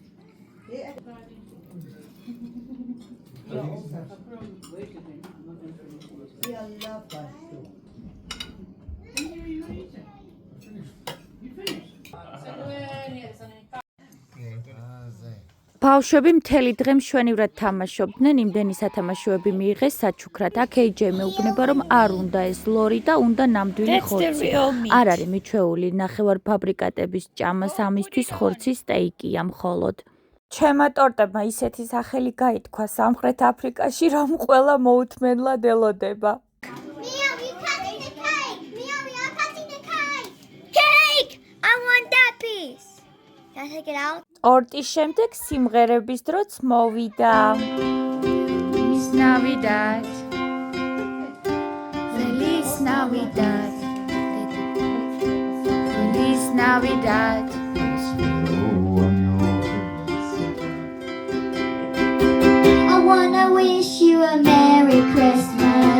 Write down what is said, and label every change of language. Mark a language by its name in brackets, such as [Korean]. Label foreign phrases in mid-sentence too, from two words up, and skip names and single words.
[English] Yeah, I love that too. [Georgian] ბავშვები მთელი დღე მშვენივრად თამაშობდნენ, იმდენი სათამაშოები მიიღეს საჩუქრად. აქ AJ მეუბნება, რომ არ უნდა ეს ლორი და უნდა ნამდვილი ხორცი. არ არის მიჩვეული ნახევარფაბრიკატების ჭამას, ამისთვის ხორცის სტეიკია მხოლოდ. ჩემმა ტორტებმა ისეთი სახელი გაითქვა სამხრეთ აფრიკაში, რომ ყველა მოუთმენლად ელოდება. [English] Meow, you cutting the cake. Meow, we are cutting the cake. Cake! I want that piece. Can I take it out? [Georgian] ტორტის შემდეგ სიმღერების დროც მოვიდა. [Spanish] Feliz Navidad. Feliz Navidad. Feliz Navidad. [English] I wanna wish you a Merry Christmas.